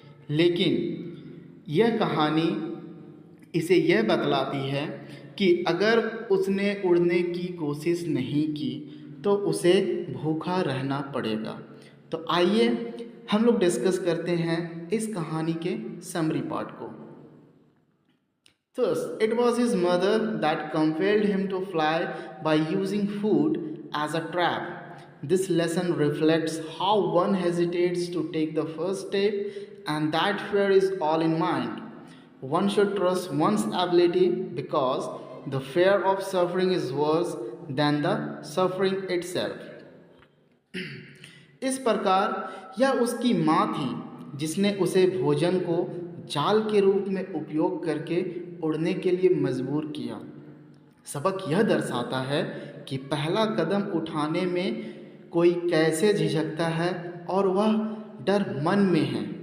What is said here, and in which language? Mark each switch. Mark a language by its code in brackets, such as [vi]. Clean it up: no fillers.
[hi] लेकिन यह कहानी इसे यह बतलाती है कि अगर उसने उड़ने की कोशिश नहीं की तो उसे भूखा रहना पड़ेगा. तो आइए हम लोग डिस्कस करते हैं इस कहानी के समरी पार्ट को. [en] First, it was his mother that compelled him to fly by using food as a trap. This lesson reflects how one hesitates to take the first step, and that fear is all in mind. One should trust one's ability because the fear of suffering is worse than the suffering itself. [hi] इस प्रकार यह उसकी माँ थी जिसने उसे भोजन को जाल के रूप में उपयोग करके उड़ने के लिए मजबूर किया. सबक यह दर्शाता है कि पहला कदम उठाने में कोई कैसे झिझकता है और वह डर मन में है.